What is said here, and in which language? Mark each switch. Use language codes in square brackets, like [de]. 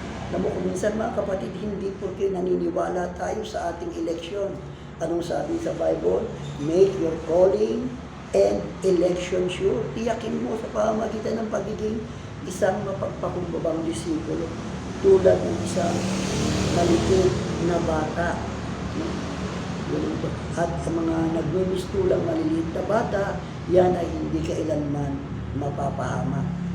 [tl] Alam mo, kung minsan mga kapatid, hindi porque naniniwala tayo sa ating eleksyon. Anong sabi sa Bible? [en] Make your calling and election sure. [tl] Tiyakin mo sa pamamagitan ng pagiging isang mapagpakumbabang disipulo. Tulad ng isang maliit na bata. At sa mga nagmimistulang maliliit na bata, yan ay hindi kailanman mapapahamak.